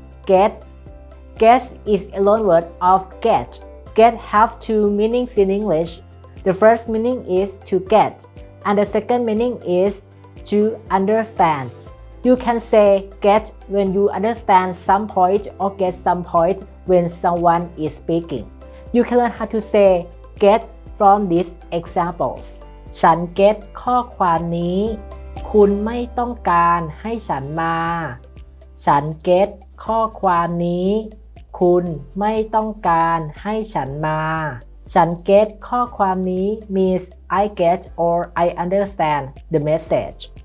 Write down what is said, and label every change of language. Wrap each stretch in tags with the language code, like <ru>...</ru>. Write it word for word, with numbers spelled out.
<en>get get is a loan word of get get have two meanings in English the first meaning is to get and the second meaning is to understand You can say get when you understand some point or get some point when someone is speaking. You can learn how to say get from these examples.</en> <th>ฉัน get ข้อความนี้ คุณไม่ต้องการให้ฉันมา ฉัน get ข้อความนี้ คุณไม่ต้องการให้ฉันมา ฉัน get ข้อความนี้</th> <en>means I get or I understand the message.</en>